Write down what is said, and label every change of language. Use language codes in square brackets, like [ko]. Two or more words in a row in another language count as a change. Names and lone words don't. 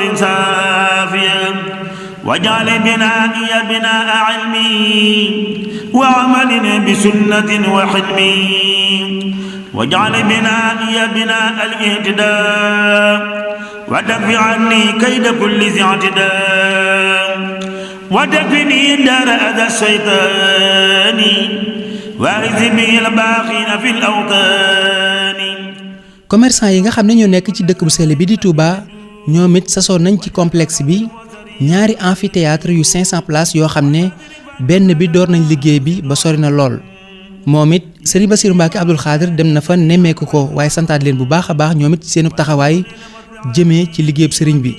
[ar] سافية واجعل بنائي بناء علمي وعمل بسنة وحلمي واجعل بنائي بناء الاهتداء ودفع عني كيد كل ذي اعتداء ودفني دار أذى الشيطان وارث به الباقين في الأوطان. [wo] commerçant yi nga xam ne ñoo nekk ci dëkk bu sell bi di Touba ñoom it sasoo nañ ci complexe bi ñaari amphithéâtre yu 500 places yoo xam ne benn bi door nañ liggéey bi ba sori na lool. moom it Serigne Bassirou Mbacké Abdoul Khadr dem na fa nemmeeku ko waaye santaat leen bu baax a baax ñoom it seenu taxawaay jëmee ci liggéeyub sëriñ bi